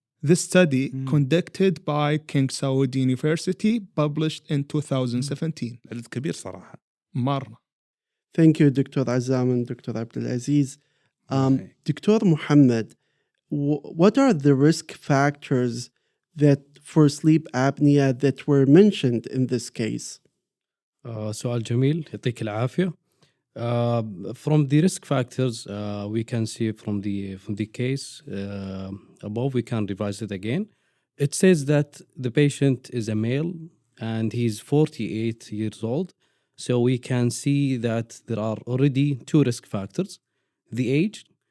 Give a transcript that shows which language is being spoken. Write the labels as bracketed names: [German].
[English] This study conducted by King Saud University published in 2017. [Arabic] عدد كبير صراحة. مرة. [English] Thank you, Dr. Azam and Dr. Abdulaziz. Dr. Mohamed, what are the risk factors that for sleep apnea that were mentioned in this case? [Arabic] سؤال جميل, يعطيك العافية. [English] From the risk factors, we can see from the case above, we can revise it again. It says that the patient is a male and he's 48 years old. So we can see that there are already two risk factors. The age.